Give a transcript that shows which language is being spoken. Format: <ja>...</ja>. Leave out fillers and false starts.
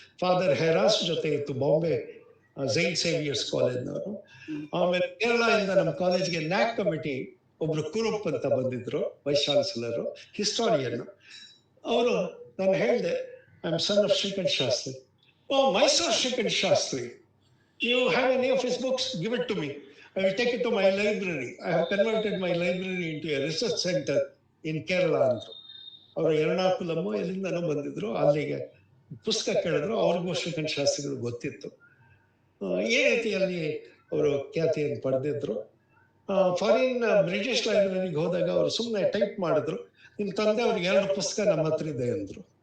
<kn>Father ಹೆರಾಸ್ ಜೊತೆ ಇತ್ತು, Bombay Saint Xavier's ಕಾಲೇಜ್ನವರು. ಆಮೇಲೆ ಕೇರಳದಿಂದ ನಮ್ಮ ಕಾಲೇಜ್ಗೆ ನ್ಯಾಕ್ ಕಮಿಟಿ ಒಬ್ರು ಕುರುಪ್ ಅಂತ ಬಂದಿದ್ರು, ವೈಸ್ ಚಾನ್ಸಲರ್, ಹಿಸ್ಟಾರಿಯನ್. ಅವರು, ನಾನು ಹೇಳಿದೆ,</kn> <en>I am son of Srikantha Shastri. Oh, Mysuru Srikantha Shastri, you have any of his books? Give it to me. I will take it to my library. I have converted my library into a research center in Kerala</en> <kn>ಅಂತ. ಅವರು ಎರ್ಣಾಕುಲಮ್ಮು ಎಲ್ಲಿಂದನೂ ಬಂದಿದ್ರು, ಅಲ್ಲಿಗೆ ಪುಸ್ತಕ ಕೇಳಿದ್ರು. ಅವ್ರಿಗೂ ಶ್ರೀಕಂಠ ಶಾಸ್ತ್ರಿಗಳು ಗೊತ್ತಿತ್ತು. ಈ ರೀತಿಯಲ್ಲಿ ಅವರು ಖ್ಯಾತಿಯನ್ನು ಪಡೆದಿದ್ರು. ಫಾರಿನ್ ಬ್ರಿಟಿಷ್ ಲೈಬ್ರರಿಗೆ ಹೋದಾಗ ಅವರು ಸುಮ್ಮನೆ ಟೈಪ್ ಮಾಡಿದ್ರು, ನಿಮ್ಮ ತಂದೆ ಅವ್ರಿಗೆ 2 ಪುಸ್ತಕ ನಮ್ಮ ಹತ್ರ ಇದೆ ಅಂದ್ರು.</kn>